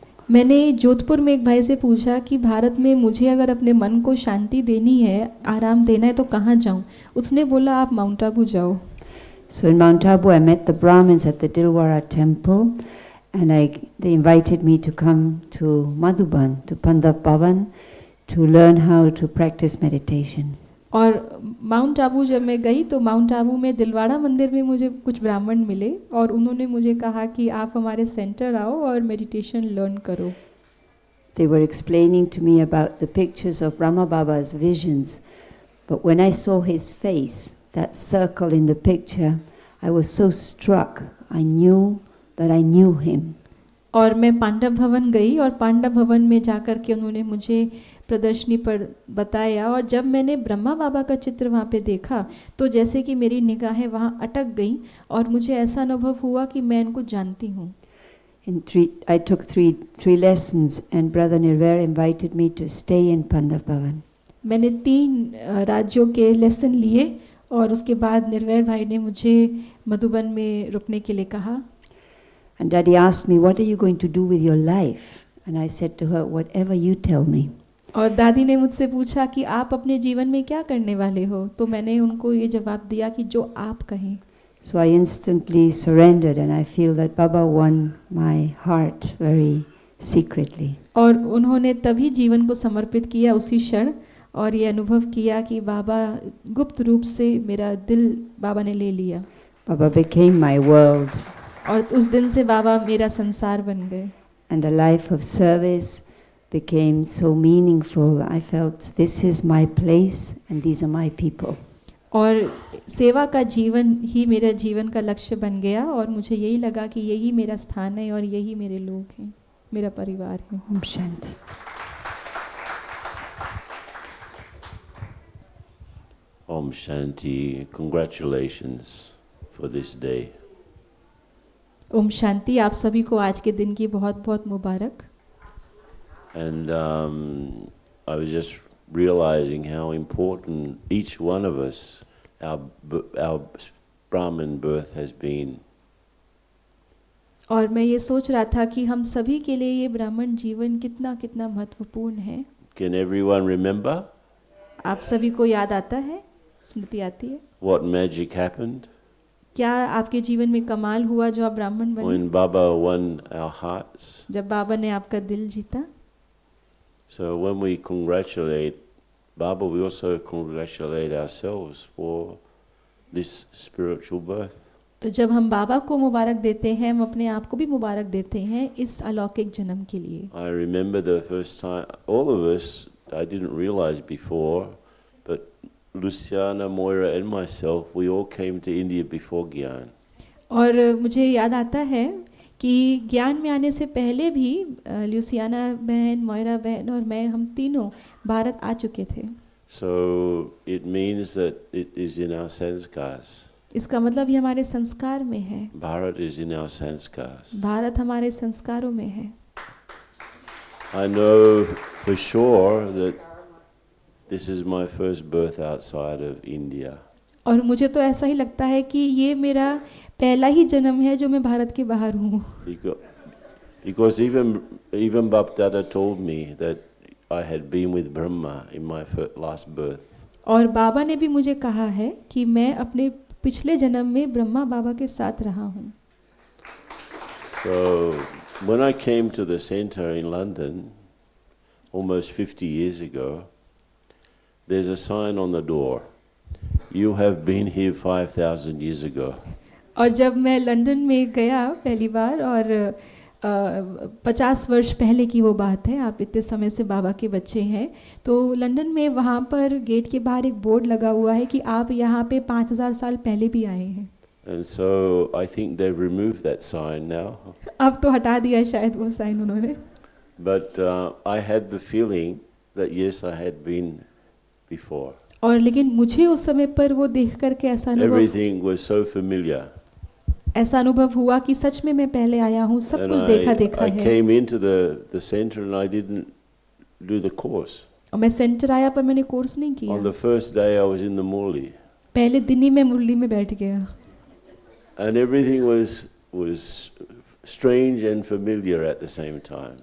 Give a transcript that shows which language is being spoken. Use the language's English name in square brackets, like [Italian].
[Hindi] मैंने जोधपुर में एक भाई से पूछा कि भारत में मुझे अगर अपने मन को शांति देनी है, आराम देना है, तो कहाँ जाऊँ? उसने बोला आप माउंट आबू जाओ। [English] So in Mount Abu I met the Brahmins at the Dilwara temple, and they invited me to come to Madhuban, to Pandav Bhavan, to learn how to practice meditation. [Hindi] और माउंट आबू जब मैं गई तो mount Abu में दिलवाड़ा मंदिर में मुझे कुछ ब्राह्मण मिले, और उन्होंने मुझे कहा कि आप हमारे सेंटर आओ और मेडिटेशन लर्न करो। [English] They were explaining to me about the pictures of Brahma Baba's visions, but when I saw his face, that circle in the picture, I was so struck. I knew that I knew him. [Hindi] और मैं पांडव भवन गई, और पांडव भवन में जाकर के उन्होंने मुझे प्रदर्शनी पर बताया, और जब मैंने ब्रह्मा बाबा का चित्र वहाँ पे देखा तो जैसे कि मेरी निगाहें वहाँ अटक गई, और मुझे ऐसा अनुभव हुआ कि मैं इनको जानती हूँ। [English] I took three lessons, and Brother Nirvair invited me to stay in Pandav Bhavan. [Hindi] मैंने 3 राज्यों के लेसन लिए, और उसके बाद निर्वैर भाई ने मुझे मधुबन में रुकने के लिए कहा। [English] And Daddy asked me, what are you going to do with your life? And I said to her, whatever you tell me. [Hindi] और दादी ने मुझसे पूछा कि आप अपने जीवन में क्या करने वाले हो, तो मैंने उनको ये जवाब दिया कि जो आप कहें। [English] So I instantly surrendered, and I feel that Baba won my heart very secretly. [Hindi] और उन्होंने तभी जीवन को समर्पित किया उसी क्षण, और ये अनुभव किया कि बाबा गुप्त रूप से मेरा दिल बाबा ने ले लिया। [English] Baba became my world. [Hindi] और उस दिन से बाबा मेरा संसार बन गए। [English] And the life of service became so meaningful. I felt this is my place and these are my people. [Hindi] और सेवा का जीवन ही मेरा जीवन का लक्ष्य बन गया, और मुझे यही लगा कि यही मेरा स्थान है और यही मेरे लोग हैं, मेरा परिवार है। Om Shanti. Om Shanti. [English] Congratulations for this day. [Hindi] Om Shanti. आप सभी को आज के दिन की बहुत बहुत मुबारक। [English] And I was just realizing how important each one of us, our Brahmin birth has been. [Hindi] और मैं ये सोच रहा था कि हम सभी के लिए ये ब्राह्मण जीवन कितना कितना महत्वपूर्ण है। [English] Can everyone remember? [Hindi] आप सभी को याद आता है, स्मृति आती है? [English] What magic happened? [Hindi] क्या आपके जीवन में कमाल हुआ जो आप ब्राह्मण बने? [English] When Baba won our hearts. [Hindi] जब बाबा ने आपका दिल जीता। [English] So when we congratulate Baba, we also congratulate ourselves for this spiritual birth. [Hindi] तो जब हम बाबा को मुबारक देते हैं, हम अपने आप को भी मुबारक देते हैं इस अलौकिक जन्म के लिए। [English] I remember the first time, all of us, I didn't realize before, but Luciana, Moira and myself, we all came to India before Gyan. [Hindi] और मुझे याद आता है कि ज्ञान में आने से पहले भी लुसियाना बहन, मोयरा बहन और मैं, हम तीनों भारत आ चुके थे। [English] So it means that it is in our sanskars. [Hindi] इसका मतलब ये हमारे संस्कार में है। [English] Bharat is in our sanskars. [Hindi] Bharat हमारे संस्कारों में है। [English] I know for sure that this is my first birth outside of India. [Hindi] और मुझे तो ऐसा ही लगता है कि ये मेरा पहला ही जन्म है जो मैं भारत के बाहर हूँ. [English] Because even Bapdada told me that I had been with Brahma in my last birth. [Hindi] और बाबा ने भी मुझे कहा है कि मैं अपने पिछले जन्म में ब्रह्मा बाबा के साथ रहा हूँ. [English] So when I came to the center in London almost 50 years ago, there's a sign on the door. You have been here 5,000 years ago. [Hindi] और जब मैं लंदन में गया पहली बार और 50 वर्ष पहले की वो बात है, आप इतने समय से बाबा के बच्चे हैं, तो लंदन में वहाँ पर गेट के बाहर एक बोर्ड लगा हुआ है कि आप यहाँ पे 5000 साल पहले भी आए हैं. [English] And so I think they've removed that sign now. [Hindi] अब तो हटा दिया शायद वो साइन उन्होंने. [English] But I had the feeling that yes, I had been before. [Hindi] और लेकिन मुझे उस समय पर वो देख करके [English] Everything was so familiar. [Hindi] ऐसा अनुभव हुआ कि सच में मैं पहले आया हूँ, सब कुछ देखा [English] I [Hindi] है. [English] came into the center and I didn't do the course. [Hindi] और मैं सेंटर आया पर मैंने कोर्स नहीं किया. [English] On the first day I was in the Murli. [Hindi] पहले दिन ही मैं मुरली में बैठ गया. [English] And everything was strange and familiar at the same time.